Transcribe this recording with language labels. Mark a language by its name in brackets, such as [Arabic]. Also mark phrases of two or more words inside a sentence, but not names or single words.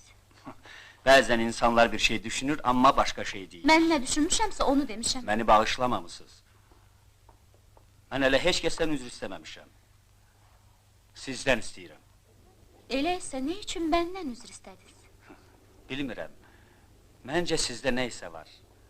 [Azerbaijani] Bəzən insanlar bir şey düşünür, amma başqa şey deyil. [Turkish] Ben ne düşünmüşemse onu demişem. [Azerbaijani] Məni bağışlamamısınız. Mən hələ heç kəsdən üzr istəməmişəm. Sizdən istəyirəm. [Turkish] Öyleyse ne için benden üzr istediniz? [Azerbaijani] Bilmirəm. Məncə sizdə nə isə var.